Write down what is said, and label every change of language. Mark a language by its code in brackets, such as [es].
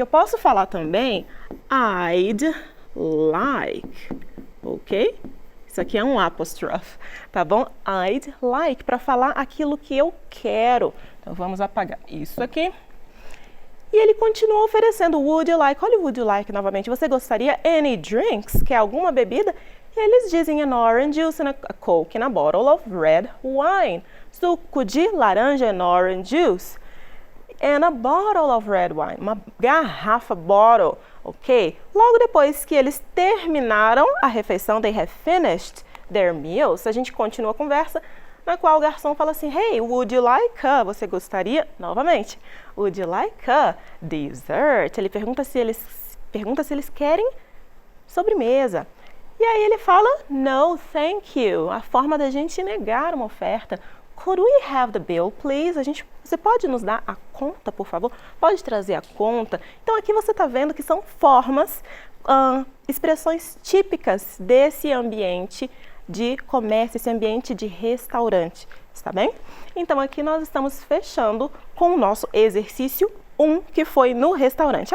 [pt] Eu posso falar também, [en] I'd like. [pt] Ok? Isso aqui é um apostrophe, tá bom? [en] I'd like, [pt] para falar aquilo que eu quero. Então, vamos apagar isso aqui. E ele continua oferecendo [en] would you like. [pt] Olha o [en] would you like [pt] novamente. Você gostaria [en] any drinks? [pt] Quer alguma bebida? E eles dizem [en] an orange juice and a coke in a bottle of red wine. [pt] Suco de laranja [en] and orange juice. And a bottle of red wine. [pt] Uma garrafa, bottle. Ok? Logo depois que eles terminaram a refeição, [en] they have finished their meals, [pt] a gente continua a conversa, na qual o garçom fala assim, [en] hey, would you like a? [pt] Você gostaria? Novamente. [en] Would you like a dessert? [pt] Ele pergunta se eles querem sobremesa. E aí ele fala, [en] no, thank you. [pt] A forma da gente negar uma oferta. [en] Could we have the bill, please? [pt] Você pode nos dar a conta, por favor? Pode trazer a conta? Então, aqui você está vendo que são formas, expressões típicas desse ambiente de comércio, esse ambiente de restaurante, está bem? Então, aqui nós estamos fechando com o nosso exercício 1, que foi no restaurante.